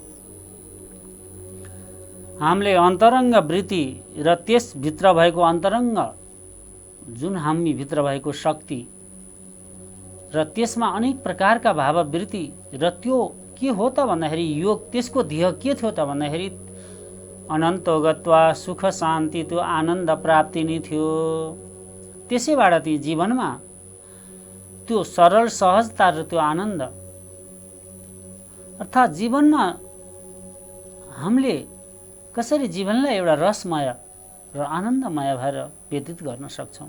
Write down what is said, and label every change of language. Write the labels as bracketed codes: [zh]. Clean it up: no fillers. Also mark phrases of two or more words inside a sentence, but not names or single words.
[ne] हामीले अन्तरङ्ग वृत्ति र त्यसभित्र भएको अन्तरङ्ग जुन हामी भित्र भएको शक्ति र त्यसमा अनेक प्रकारका भाववृत्ति र त्यो के हो त भन्दाखेरि योग त्यसको ध्येय के थियो त भन्दाखेरि [sa] अनन्तो गत्वा [ne] सुख शान्ति त्यो आनन्द प्राप्ति नै थियो। त्यसैबाट ती जीवनमा त्यो सरल सहजता र त्यो आनन्द अर्थात् जीवनमा हामीले कसरी जीवनलाई एउटा रसमय र आनन्दमय भएर व्यतीत गर्न सक्छौँ।